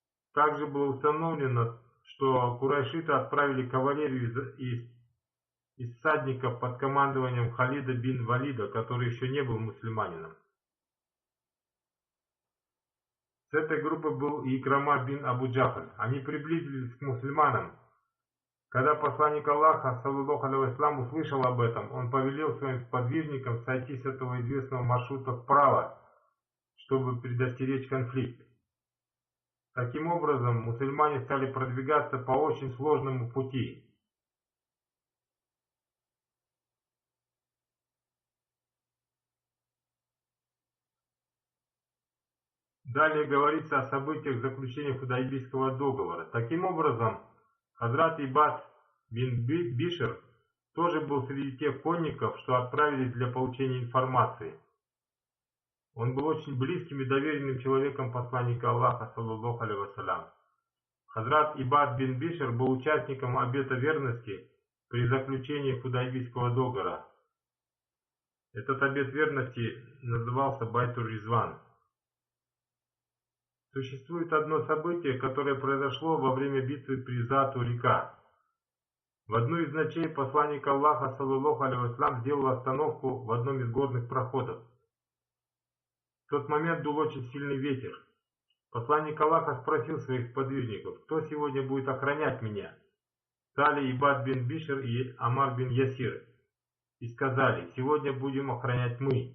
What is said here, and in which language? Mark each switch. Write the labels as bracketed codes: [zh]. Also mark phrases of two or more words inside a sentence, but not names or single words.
[ru] Также было установлено, что курайшиты отправили кавалерию из всадников под командованием Халида бин Валида, который еще не был мусульманином. С этой группой был и Икрама бин Абу Джахаль. Они приблизились к мусульманам. Когда посланник Аллаха, [ar] صلى الله عليه وسلم, [ru] услышал об этом, он повелел своим сподвижникам сойти с этого известного маршрута вправо, чтобы предостеречь конфликт. Таким образом, мусульмане стали продвигаться по очень сложному пути. Далее говорится о событиях заключения Худайбийского договора. Таким образом, Хазрат Ибад бин Бишр тоже был среди тех конников, что отправились для получения информации. Он был очень близким и доверенным человеком посланника Аллаха, [ar] صلى الله عليه وسلم. [ru] Хазрат Ибад бин Бишр был участником обета верности при заключении Худайбийского договора. Этот обет верности назывался Байтур-Ризван. Существует одно событие, которое произошло во время битвы при Зату-река. В одну из ночей посланник Аллаха, [ar] صلى الله عليه وسلم, [ru] сделал остановку в одном из горных проходов. В тот момент дул очень сильный ветер. Посланник Аллаха спросил своих сподвижников: кто сегодня будет охранять меня? Стали Ибад бин Бишр и Амар бин Ясир и сказали: сегодня будем охранять мы.